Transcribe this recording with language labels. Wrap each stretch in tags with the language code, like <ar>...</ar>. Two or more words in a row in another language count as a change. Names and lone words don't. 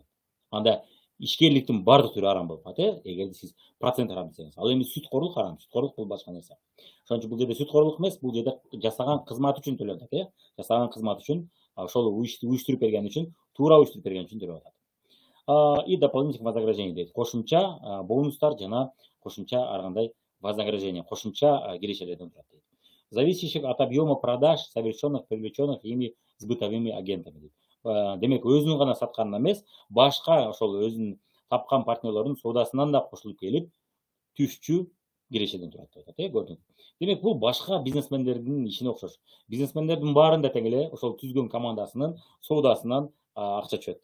<ky>Анда ишкерликтин баардык түрү арам болуп калат, эгерде сиз процент арам десеңиз. Ал эми сүткорлук арам, сүткорлук бул башка нерсе. Ошон үчүн бул жерде сүткорлук эмес, бул жерде жасаган кызмат үчүн төлөнөт, жасаган кызмат үчүн, ошол уюштуруп берген үчүн, туура уюштуруп берген үчүн төлөп атат.</ky> <ru>И дополнительных вознаграждений дейт.</ru> <ky>Кошумча бонустар жана кошумча ар кандай вознаграждение, кошумча кирешелерден турат дейт.</ky> <ru>Зависящих от объема продаж, совершенных, привлеченных ими сбытовыми агентами дейт.</ru> <ky>Демек, өзүнүн гана сатканынан эмес, башка ошол өзүнүн тапкан партнерлордун соодасынан да кошулуп келип, түшчү кирешеден турат деп атат. Көрдүңүз. Демек, бул башка бизнесмендердин ишине окшош. Бизнесмендердин баарында тең эле ошол түзгөн командасынын соодасынан акча түшөт.</ky>